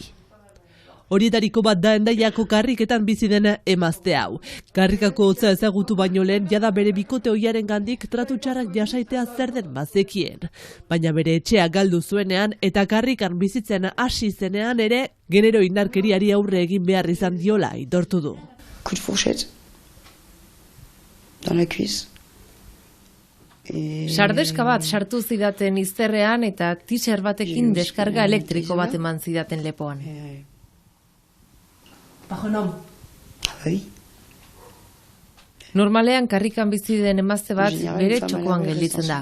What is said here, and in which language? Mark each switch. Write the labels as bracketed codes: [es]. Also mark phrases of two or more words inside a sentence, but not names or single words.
[eu] Horietariko bat da Hendaiako karriketan bizi den emazte hau. Karrikako hotza ezagutu baino lehen jada bere bikote ohiaren gandik tratu txarrak jasaitea zer den bazekien. Baina bere etxea galdu zuenean eta karrikan bizitzen hasi zenean ere genero indarkeriari aurre egin behar izan diola aitortu du. [fr] Coup de fourchette dans la cuisse. [eu] Sardeska bat sartu zidaten izterrean eta t-shirt batekin deskarga elektriko bat eman zidaten lepoan. Normalean karrikan bizi den emazte bat bere txokoan gelditzen da.